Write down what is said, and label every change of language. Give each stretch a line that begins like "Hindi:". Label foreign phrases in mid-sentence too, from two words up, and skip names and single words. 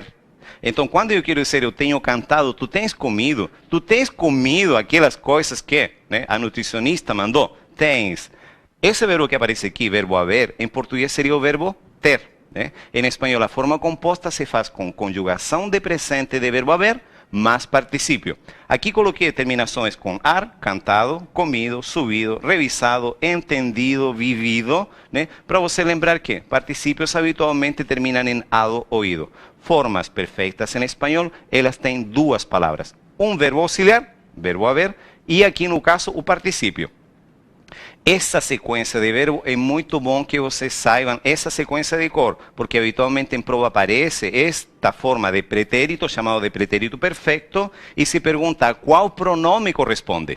Portuguese: Então, quando eu quero dizer eu tenho cantado, tu tens comido aquelas coisas que, né, a nutricionista mandou. Tens Esse verbo que aparece aqui, verbo haver, em português seria o verbo ter. Né? Em espanhol, a forma composta se faz com conjugação de presente de verbo haver,
Spanish: más participio. Aquí coloqué terminaciones con ar, cantado, comido, subido, revisado, entendido, vivido, ¿né?
Portuguese: Para você lembrar que
Spanish: participios habitualmente terminan en ado, oído. Formas perfectas en español,
Portuguese: elas têm duas palavras. Un verbo auxiliar, verbo haver, e aqui no caso o participio. Essa sequência de verbo é muito bom que vocês saibam essa sequência de cor, porque habitualmente em prova aparece esta forma de pretérito, chamado de pretérito perfeito, e se pergunta qual pronome corresponde.